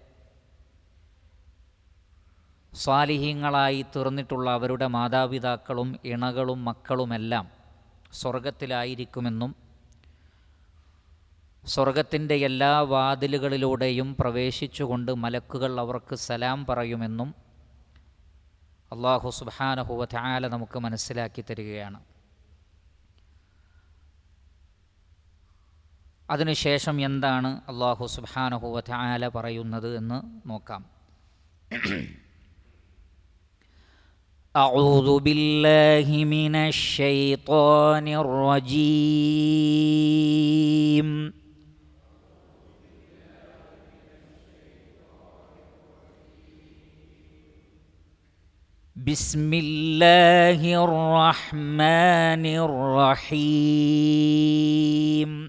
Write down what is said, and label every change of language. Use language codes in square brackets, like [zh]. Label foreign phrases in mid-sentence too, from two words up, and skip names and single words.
[ml] സ്വാലിഹീങ്ങളായി തീർന്നിട്ടുള്ള അവരുടെ മാതാപിതാക്കളും ഇണകളും മക്കളുമെല്ലാം സ്വർഗത്തിലായിരിക്കുമെന്നും സ്വർഗത്തിൻ്റെ എല്ലാ വാതിലുകളിലൂടെയും പ്രവേശിച്ചുകൊണ്ട് മലക്കുകൾ അവർക്ക് സലാം പറയുമെന്നും [ar] الله سبحانه وتعالى [ml] നമുക്ക് മനസ്സിലാക്കി തരികയാണ്. അതിനുശേഷം എന്താണ് [ar] الله سبحانه وتعالى [ml] പറയുന്നത് എന്ന് നോക്കാം. [ar] أعوذ بالله من الشيطان الرجيم. بسم الله الرحمن الرحيم.